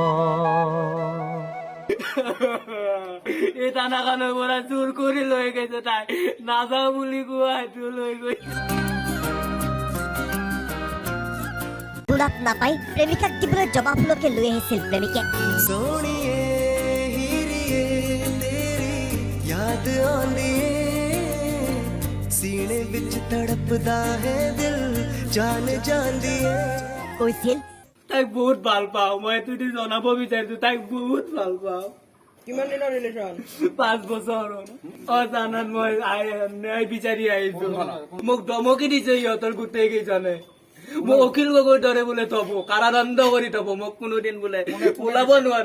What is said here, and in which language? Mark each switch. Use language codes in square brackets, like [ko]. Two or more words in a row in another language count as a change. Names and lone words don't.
[as] এই টানাখানৰ পৰা চুৰ কৰি লৈ গৈছে তাই নাযাওঁ বুলি কোৱা সেইটো লৈ গৈছে বুঢ়াক নাপাই প্ৰেমিকাক দিবলৈ জবাফুলকে লৈ আহিছিল প্ৰেমিকে [pa] ਸੋਨੀਏ ਹੀਰੀਏ ਤੇਰੀ ਯਾਦ ਆਂਦੀ ਸੀਨੇ ਵਿਚ ਤੜਪਦਾ ਹੈ ਦਿਲ ਜਾਨ ਜਾਂਦੀ [as] কৈছিল তাইক বহুত ভাল পাওঁ মই তুই জনাব বিচাৰিছো তাইক বহুত ভাল পাওঁ কিমান দিনৰ ৰিলেশ্যন 5 বছৰ অজানাত মই ন্যায় বিচাৰি আহিছো মোক ধমকি দিছে সিহঁতৰ গোটেই কেইজনে মোক অখিল গগৈৰ দৰে বোলে থব কাৰাদণ্ড কৰি থব মোক কোনোদিন বোলে ওলাব নোৱাৰে